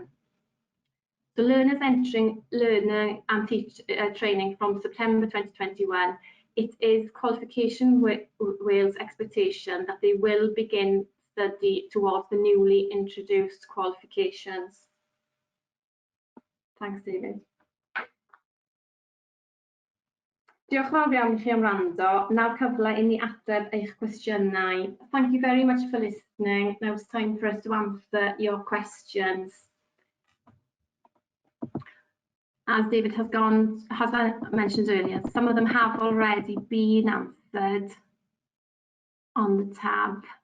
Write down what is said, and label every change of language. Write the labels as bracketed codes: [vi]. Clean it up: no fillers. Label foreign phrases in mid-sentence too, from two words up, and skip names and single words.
[en] So learners entering learning and training from September 2021, it is Qualification Wales' expectation that they will begin study towards the newly introduced qualifications. Thanks, David. [cy] Diolch yn fawr iawn i chi am wrando. Nawr cyfle i ni ateb eich cwestiynau. [en] Thank you very much for listening. Now it's time for us to answer your questions. As David has mentioned earlier, some of them have already been answered on the tab.